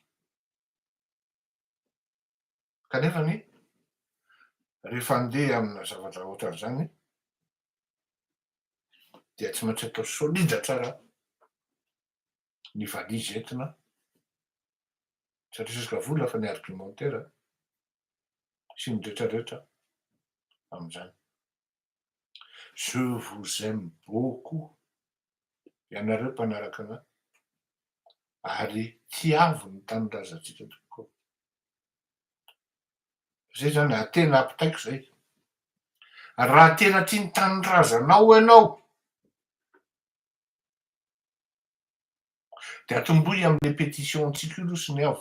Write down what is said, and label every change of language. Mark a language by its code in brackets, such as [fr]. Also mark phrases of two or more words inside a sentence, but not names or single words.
[mg] kanefany rehefa andeha amina zavatra ohatran'izany dia tsy maintsy atao solida tsara ny valizy entina satria jusqu'à vola fa ny argumentaire sy ny rehetrarehetra amin'izany. [fr] Je vous aime beaucoup [mg] ianareo mpanaraka anahy ary tiavo ny tanindrazantsika tokoa. Zay zany tena ampitaiko zay. Raha tena tia ny tanindrazanao ianao de atombohy am'le pétition-tsika io aloha sy ny avo.